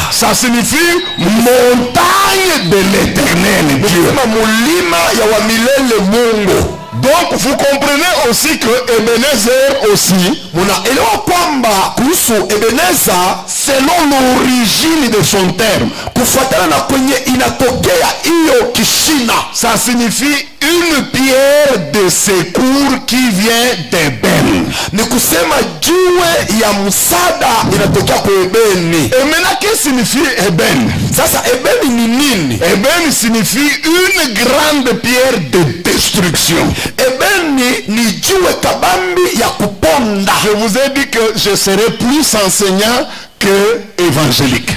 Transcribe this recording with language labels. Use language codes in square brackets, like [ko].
[fr] ça signifie montagne de l'Éternel Dieu. [sw] Mulima ya wa milele Mungu. [fr] Donc vous comprenez aussi que Ebenezer aussi, [sw] munaelewa kwamba kuhusu Ebeneza, [fr] selon l'origine de son terme, [sw] kufuatana na kwenye inatokea hiyo kishina, [fr] ça signifie une pierre de secours qui vient d'Eben. [sw] Ni kusema jiwe ya msaada inatokea kwa Ebeni. [fr] Et maintenant, qu'est-ce que signifie Eben? [sw] Sasa Ebeni ni nini? [fr] Eben signifie une grande pierre de destruction. [sw] Ebeni ni jiwe kabambi ya kuponda. [fr] Je vous ai dit que je serai plus enseignant que évangélique.